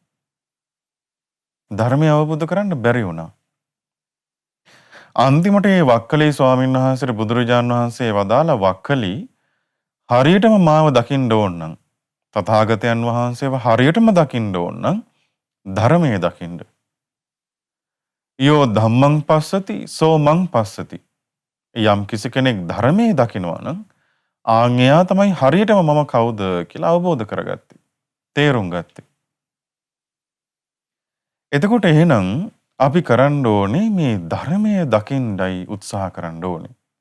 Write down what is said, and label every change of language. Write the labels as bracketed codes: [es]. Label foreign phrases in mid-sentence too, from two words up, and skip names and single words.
[si] ධර්මය අවබෝධ කරන්න බැරි වුණා. අන්තිමට මේ වක්කලී ස්වාමින් වහන්සේට බුදුරජාණන් වහන්සේ වදාලා වක්කලී හරියටම මාව දකින්න ඕන නම් තථාගතයන් වහන්සේව හරියටම දකින්න ඕන නම් ධර්මයේ දකින්න. [pi] යෝ ධම්මං පස්සති සෝ මං පස්සති. [si] යම් කිසි කෙනෙක් ධර්මයේ දකිනවා නම් ආන් එයා තමයි හරියටම මම කවුද කියලා අවබෝධ කරගත්තේ. තේරුම් ගත්තේ. එතකොට එහෙනම් අපි කරන්න ඕනේ මේ ධර්මයේ දකින්නයි උත්සාහ කරන්න ඕනේ.